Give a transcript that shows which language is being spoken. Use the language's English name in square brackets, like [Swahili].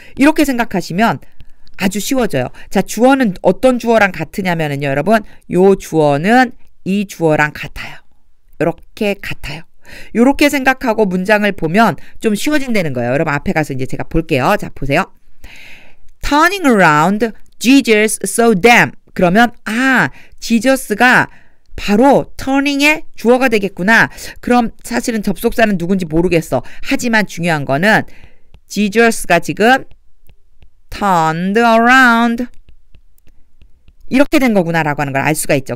[Korean] 이렇게 생각하시면 아주 쉬워져요. 자, 주어는 어떤 주어랑 같으냐면요, 여러분, 요 주어는 이 주어랑 같아요. 이렇게 같아요. 이렇게 생각하고 문장을 보면 좀 쉬워진다는 거예요. 여러분 앞에 가서 이제 제가 볼게요. 자, 보세요. [English] Turning around, Jesus saw them. [Korean] 그러면 지저스가 바로 turning의 주어가 되겠구나. 그럼 사실은 접속사는 누군지 모르겠어. 하지만 중요한 거는 Jesus가 지금 turned around 이렇게 된 거구나라고 하는 걸 알 수가 있죠.